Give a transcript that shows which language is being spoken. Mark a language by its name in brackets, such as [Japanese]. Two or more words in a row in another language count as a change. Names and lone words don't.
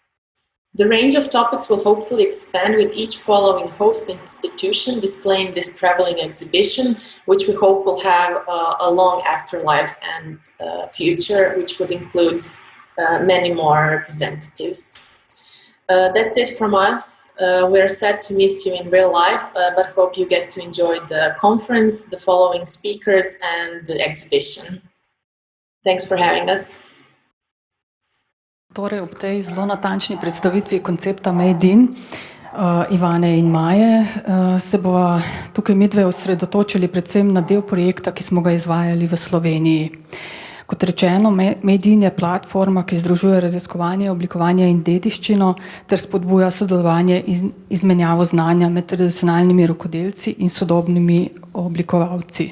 [English] The range of topics will hopefully expand with each following host institution displaying this traveling exhibition, which we hope will have a long afterlife and future, which would include many more representatives. That's it from us. We're sad to miss you in real life, but hope you get to enjoy the conference, the following speakers, and the exhibition. Thanks for having us. [Slovenian] Torej, ob tej zelo natančni predstavitvi koncepta Made in Ivane in Maje se bova tukaj midve osredotočili predvsem na del projekta, ki smo ga izvajali v Sloveniji. Kot rečeno, Made in je platforma, ki združuje raziskovanje, oblikovanje in dediščino ter spodbuja sodelovanje in izmenjavo znanja med tradicionalnimi rokodelci in sodobnimi oblikovalci.